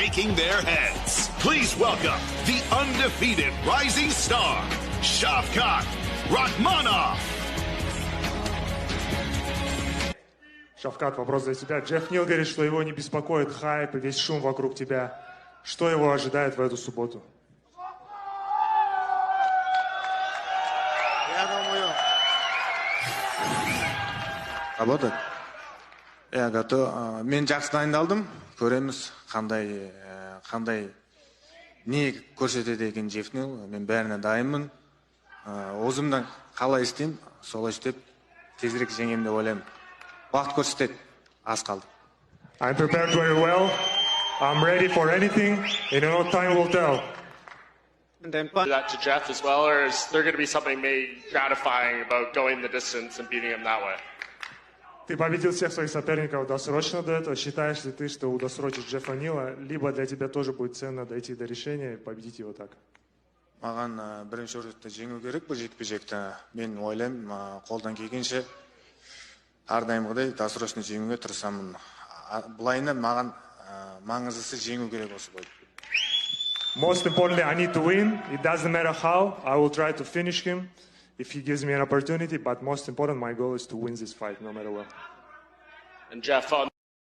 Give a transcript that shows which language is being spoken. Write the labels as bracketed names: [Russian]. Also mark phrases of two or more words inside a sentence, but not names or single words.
[English] shaking their heads. Please welcome the undefeated rising star, Shavkat Rakhmonov. Shavkat, [Russian] вопрос для тебя. Джефф Нил говорит, что его не беспокоит хайп и весь шум вокруг тебя. Что его ожидает в эту субботу? Работает? Я готов. [Kazakh] Мен жақсы дайындалдым. Көреміз қандай не көрсетеді екен Джефф Нил. Мен бәріне дайынмын. Өзімнен қалай істеймін, солай істеп тезірек жеңемін деп ойлаймын. Уақыт көрсетеді. Аз қалды. [English] I'm prepared very well. I'm ready for anything. You know, time will tell. That to Jeff as well, or is there going to be something maybe gratifying about going the distance and beating him that way? [Russian] Ты победил всех своих соперников досрочно до этого. Считаешь ли ты, что удосрочить Джеффа Нила, либо для тебя тоже будет ценно дойти до решения и победить его так? [Kazakh] Маған бірінші орында жеңу керек бұл жекпе-жекті. Мен ойлаймын, қолдан келгенше әрдайымғыдай досрочно жеңуге тырысамын. Былайына маған маңыздысы жеңу керек осы бойды. [English] Most importantly, I need to win. It doesn't matter how. I will try to finish him if he gives me an opportunity. But most important, my goal is to win this fight, no matter what. And Jeff,